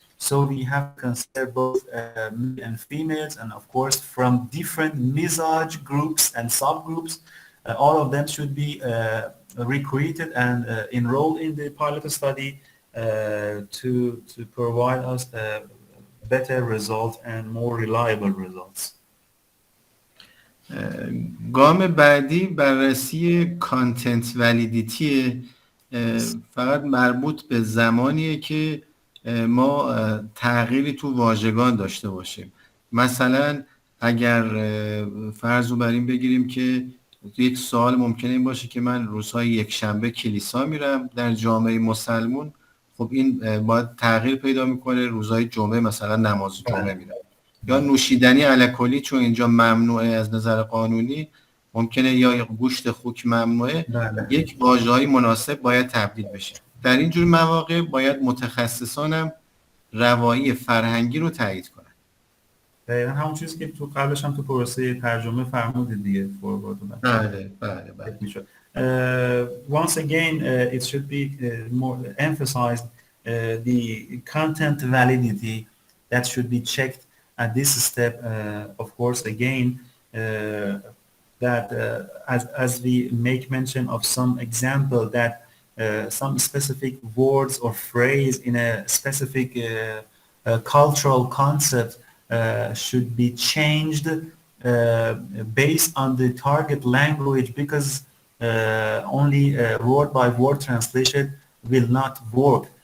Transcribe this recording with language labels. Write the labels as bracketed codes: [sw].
[en] So we have to consider both male and females, and of course from different Mizaj groups and subgroups. All of them should be recruited and enrolled in the pilot study to provide us better results and more reliable results. [fa] گام بعدی بررسی کانتنت ولیدیتی، فقط مربوط به زمانیه که ما تغییری تو واژگان داشته باشیم. مثلا اگر فرض رو بر این بگیریم که یک سوال ممکنه این باشه که من روزهای یک شنبه کلیسا میرم در جامعه مسلمون، خب این باید تغییر پیدا میکنه، روزهای جمعه مثلا نماز جمعه میرم. یا نوشیدنی الکلی چون اینجا ممنوعه از نظر قانونی، ممکنه یا گوشت خوک ممنوعه، یک واژه‌های مناسب باید تبدیل بشه. در این جور مواقع باید متخصصانم روایی فرهنگی رو تایید کنن. دقیقاً همون چیزی که تو قبلش هم تو پروسه ترجمه فرمودید دیگه. بله. [en] Once again, it should be more emphasized the content validity that should be checked at this step. Of course, again, that as we make mention of some example that some specific words or phrase in a specific cultural concept should be changed based on the target language, because only word by word translation will not work.